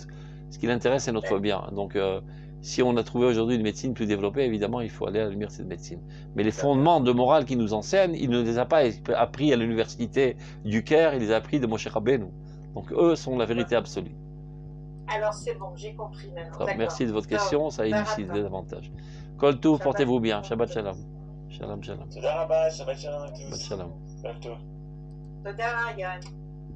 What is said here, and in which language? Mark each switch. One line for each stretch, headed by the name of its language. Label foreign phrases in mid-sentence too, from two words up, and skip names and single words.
French: Ce qui l'intéresse, c'est notre bien. Donc, si on a trouvé aujourd'hui une médecine plus développée, évidemment, il faut aller à la lumière de cette médecine. Mais les fondements de morale qu'il nous enseigne, il ne les a pas appris à l'université du Caire, il les a appris de Moshe Rabbeinu. Donc, eux sont la vérité absolue. Alors, c'est bon, j'ai compris maintenant. Merci de votre question, ça élucide davantage.
Hebrew: כל טוב,
French: portez-vous bien.
Hebrew: שבת שלום. שלום, שלום. שבת שלום
French: à tous.
Hebrew: שבת שלום. Shalom. Toda, Yann.